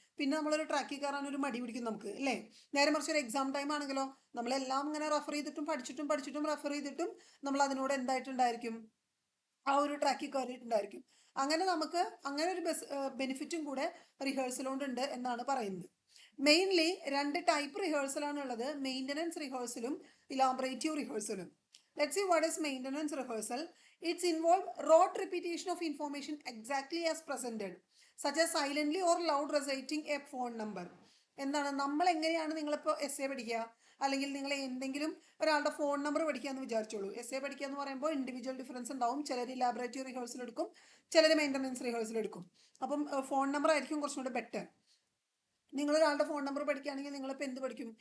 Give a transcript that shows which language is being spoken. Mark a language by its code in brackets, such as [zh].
[ml] പിന്നെ നമ്മളൊരു ട്രാക്കിൽ കയറാൻ ഒരു മടി പിടിക്കും നമുക്ക്, അല്ലേ? നേരെ മറിച്ച് ഒരു എക്സാം ടൈം ആണെങ്കിലോ നമ്മളെല്ലാം ഇങ്ങനെ റെഫർ ചെയ്തിട്ടും പഠിച്ചിട്ടും റെഫർ ചെയ്തിട്ടും നമ്മൾ അതിനോട് എന്തായിട്ടുണ്ടായിരിക്കും? ആ ഒരു ട്രാക്കിൽ കയറിയിട്ടുണ്ടായിരിക്കും. അങ്ങനെ നമുക്ക് അങ്ങനെ ഒരു ബെനിഫിറ്റും കൂടെ റിഹേഴ്സൽ കൊണ്ടുണ്ട് എന്നാണ് പറയുന്നത്. മെയിൻലി 2 ടൈപ്പ് റിഹേഴ്സലാണ് ഉള്ളത്, maintenance റിഹേഴ്സലും elaborative റിഹേഴ്സലും. [en] Let's see what is maintenance rehearsal. It's involve rote repetition of information exactly as presented, such as silently or loud reciting a phone number. [ml] എന്താണ് നമ്മൾ എങ്ങനെയാണ് നിങ്ങളിപ്പോൾ എസ് എ പഠിക്കുക, അല്ലെങ്കിൽ നിങ്ങൾ എന്തെങ്കിലും ഒരാളുടെ ഫോൺ നമ്പർ പഠിക്കുക എന്ന് വിചാരിച്ചോളൂ. എസ് എ പഠിക്കുക എന്ന് പറയുമ്പോൾ ഇൻഡിവിജ്വൽ ഡിഫറൻസ് ഉണ്ടാവും. ചിലർ ഇലാബറേറ്റീവ് റിഹേഴ്സൽ എടുക്കും, ചിലർ മെയിൻ്റനൻസ് റിഹേഴ്സൽ എടുക്കും. അപ്പം ഫോൺ നമ്പർ ആയിരിക്കും കുറച്ചും കൂടെ ബെറ്റർ. നിങ്ങളൊരാളുടെ ഫോൺ നമ്പർ പഠിക്കുകയാണെങ്കിൽ നിങ്ങളിപ്പോൾ എന്ത് പഠിക്കും?